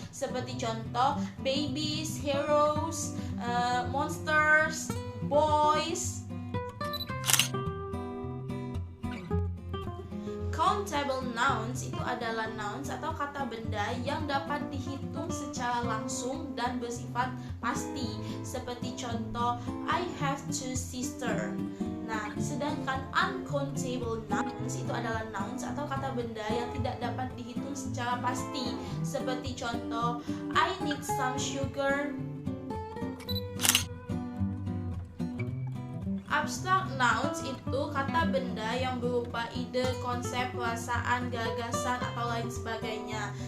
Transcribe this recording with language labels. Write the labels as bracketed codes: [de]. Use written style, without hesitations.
[id] Seperti contoh [en] babies, heroes, monsters, boys. [id] Countable nouns itu adalah nouns atau kata benda yang dapat dihitung secara langsung dan bersifat pasti. Seperti contoh [en] I have two sisters. [id] Nah, sedangkan uncountable nouns itu adalah nouns atau kata benda yang tidak dapat dihitung secara pasti. Seperti contoh [en] I need some sugar. [id] Abstract nouns itu kata benda yang berupa ide, konsep, perasaan, gagasan, atau lain sebagainya.